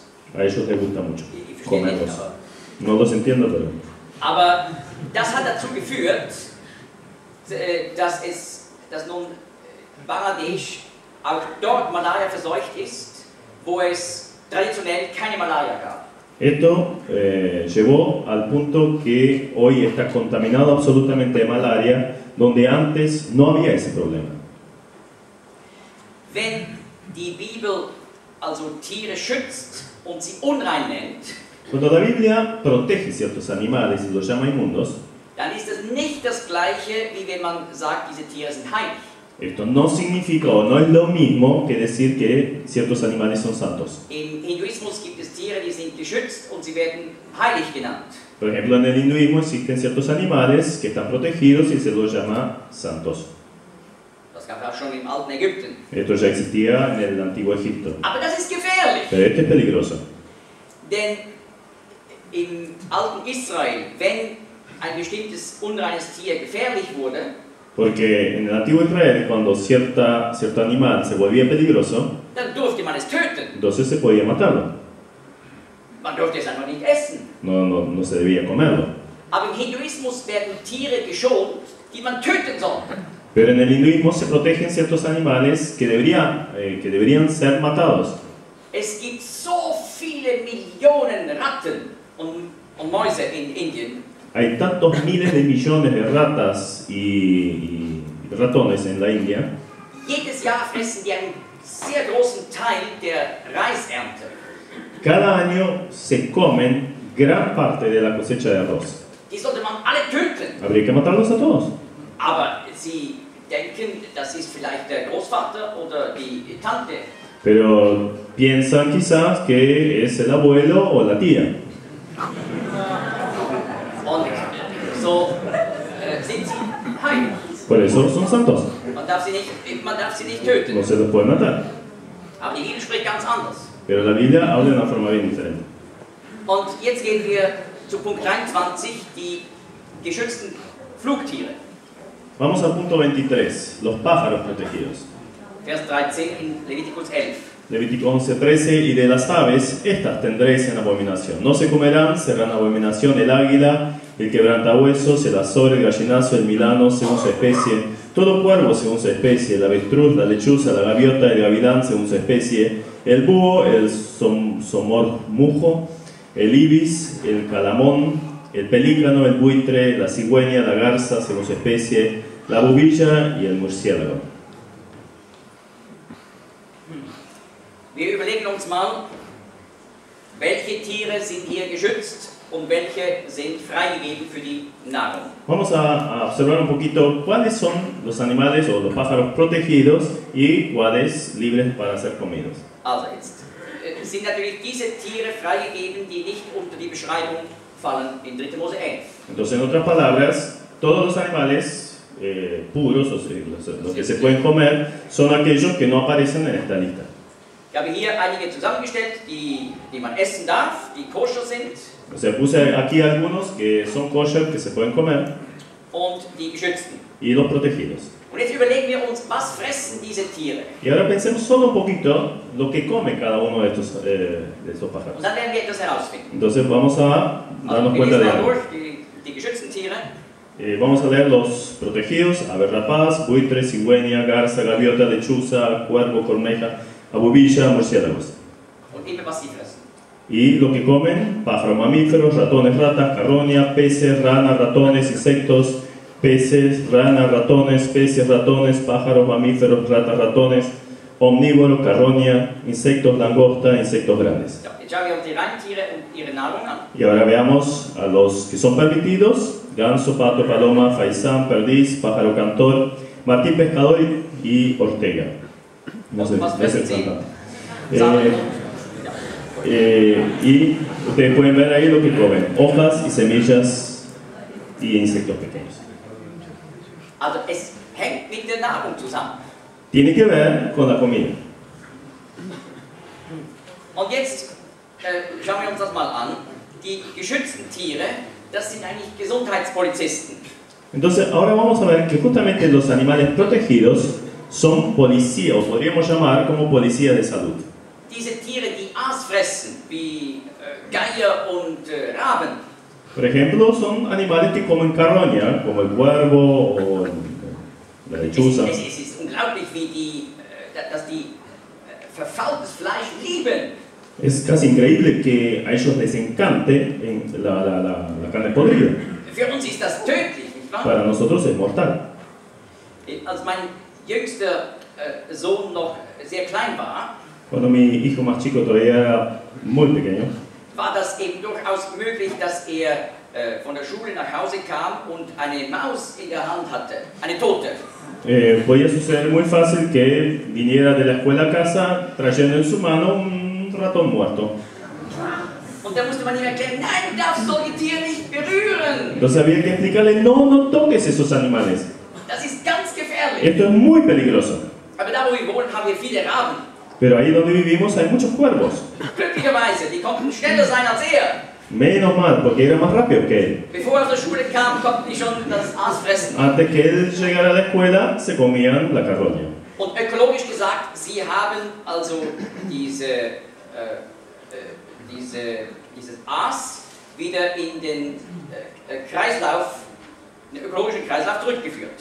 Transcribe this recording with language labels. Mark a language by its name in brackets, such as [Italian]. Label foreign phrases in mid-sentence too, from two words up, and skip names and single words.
[Spanish] A ellos les gusta mucho [German] Die verstehen nicht, [Spanish] comerlos. [German] aber. [Spanish] No los entiendo, pero... [German] Aber das hat dazu geführt, dass nun Bangladesch auch dort Malaria verseucht ist, wo es traditionell keine Malaria gab. [Spanish] Esto llevó al punto que hoy está contaminado absolutamente de malaria, donde antes no había ese problema. [German] Wenn die Bibel also Tiere schützt und sie unrein nennt, [Spanish] Cuando la Biblia protege ciertos animales y los llama inmundos, [German] dann ist das nicht das Gleiche, wie wenn man sagt, diese Tiere sind heilig. [Spanish] esto no significa o no es lo mismo que decir que ciertos animales son santos. [German] Im Hinduismus gibt es Tiere, die sind geschützt und sie werden heilig genannt. [Spanish] Por ejemplo, en el hinduismo existen ciertos animales que están protegidos y se los llama santos. [German] Das gab es auch schon im alten Ägypten. [Spanish] Esto ya existía en el antiguo Egipto. [German] Aber das ist gefährlich, [Spanish] Pero este es peligroso. [German] denn im alten Israel, wenn ein bestimmtes unreines Tier gefährlich wurde, [Spanish] Porque en el antiguo Israel, cuando cierto animal se volvía peligroso, [German] dann durfte man es töten. [Spanish] entonces se podía matarlo. [German] Man durfte es einfach nicht essen. [Spanish] No se debía comerlo. [German] Aber im Hinduismus werden Tiere geschont, die man töten sollte. [Spanish] Pero en el hinduismo se protegen ciertos animales que deberían ser matados. [German] Es gibt so viele Millionen Ratten und Mäuse in Indien. [Spanish] Hay tantos miles de millones de ratas y ratones en la India. [German] Jedes Jahr fressen die einen sehr großen Teil der Reisernte. [Spanish] Cada año se comen gran parte de la cosecha de arroz. [German] Die sollte man alle töten. [Spanish] Habría que matarlos a todos. [German] Aber Sie denken, das ist vielleicht der Großvater oder die Tante. [Spanish] Pero piensan quizás que es el abuelo o la tía. [German] Und so sind sie heilig. [Spanish] Por eso son santos. [German] Man darf sie nicht töten. [Spanish] No se los puede matar. [German] Aber die Bibel spricht ganz anders. [Spanish] Pero la Biblia habla de una forma bien diferente. [German] Und jetzt gehen wir zu Punkt 23, die geschützten Flugtiere. [Spanish] Vamos al punto 23, los pájaros protegidos. [German] Vers 13 in Leviticus 11. [Spanish] Levítico 11:13, y de las aves, estas tendréis en abominación. No se comerán, serán abominación el águila, el quebrantahuesos, el azor, el gallinazo, el milano, según su especie, todo cuervo según su especie, el avestruz, la lechuza, la gaviota, el gavilán según su especie, el búho, el somormujo, el ibis, el calamón, el pelícano, el buitre, la cigüeña, la garza según su especie, la bubilla y el murciélago. [German] Wir überlegen uns mal, welche Tiere sind hier geschützt und welche sind freigegeben für die Nahrung. [Spanish] Vamos a observar un poquito cuáles son los animales o los pájaros protegidos y cuáles libres para ser comidos. [German] Also jetzt sind natürlich diese Tiere freigegeben, die nicht unter die Beschreibung fallen in 3. Mose 11. [Spanish] Entonces, en otras palabras, todos los animales puros, o sea, los que se pueden comer, son aquellos que no aparecen en esta lista. [German] Ich habe hier einige zusammengestellt, die man essen darf, die koscher sind. [Spanish] O sea, puse aquí algunos que son kosher, que se pueden comer, [German] Und die geschützten. [Spanish] y los protegidos. [German] Und jetzt überlegen wir uns, was fressen diese Tiere? [Spanish] Y ahora pensemos solo un poquito lo que come cada uno de estos pájaros. [German] Und dann werden wir etwas herausfinden. [Spanish] Entonces vamos a darnos [German] Wir [Spanish] cuenta [German] lesen [Spanish] de [German] mal [Spanish] algo. [German] durch die geschützten Tiere. [Spanish] Vamos a leer los protegidos: ave rapaz, buitre, cigüeña, garza, gaviota, lechuza, cuervo, corneja, abubilla, murciélagos. [German] Und immer was sie fressen. [Spanish] Y lo que comen: pájaros, mamíferos, ratones, ratas, carroña, peces, ranas, ratones, insectos, peces, ranas, ratones, peces, ratones, pájaros, mamíferos, ratas, ratones, omnívoros, carroña, insectos, langosta, insectos grandes. [German] Ja, jetzt schauen wir uns die Reintiere und ihre Nahrung an. [Spanish] Y ahora veamos a los que son permitidos: ganso, pato, paloma, faisán, perdiz, pájaro cantor, martín pescador y ortega. No sé, [German] Was fressen sie? [Spanish] Y ustedes pueden ver ahí lo que comen: hojas y semillas y insectos pequeños. [German] Also es hängt mit der Nahrung zusammen. [Spanish] Tiene que ver con la comida. [German] Und jetzt schauen wir uns das mal an. Die geschützten Tiere, das sind eigentlich Gesundheitspolizisten. [Spanish] Entonces ahora vamos a ver que justamente los animales protegidos son policías, o podríamos llamar como policías de salud. [German] Diese Tiere, die Aas fressen, wie Geier und Raben. [Spanish] Por ejemplo, son animales que comen carroña, como el cuervo o la lechuza. [German] Es ist unglaublich, wie dass die verfaultes Fleisch lieben. [Spanish] Es casi increíble que a ellos les encante la carne podrida. [German] Für uns ist das tödlich, nicht wahr? [Spanish] Para nosotros es mortal. [German] Als mein jüngster Sohn noch sehr klein war, [Spanish] Cuando mi hijo más chico todavía era muy pequeño, [German] war das eben durchaus möglich, dass er von der Schule nach Hause kam und eine Maus in der Hand hatte, eine tote. [Spanish] podía suceder muy fácil que viniera de la escuela a casa trayendo en su mano un ratón muerto. [German] Und da musste man ihm erklären, nein, du darfst solche Tiere nicht berühren. [Spanish] Entonces había que explicarle: no toques esos animales. [German] Das ist ganz gefährlich. [Spanish] Esto es muy peligroso. [German] Aber da, wo wir wohnen, haben wir viele Raben. [Spanish] Pero ahí donde vivimos hay muchos cuervos. [German] Glücklicherweise, die konnten schneller sein als er. [Spanish] Menos mal, porque era más rápido que él. [German] Bevor er aus der Schule kam, konnten die schon das Aas fressen. [Spanish] Antes que él llegara a la escuela, se comían la carroña. [German] Und ökologisch gesagt, sie haben also dieses Aas wieder in den Kreislauf, den ökologischen Kreislauf zurückgeführt.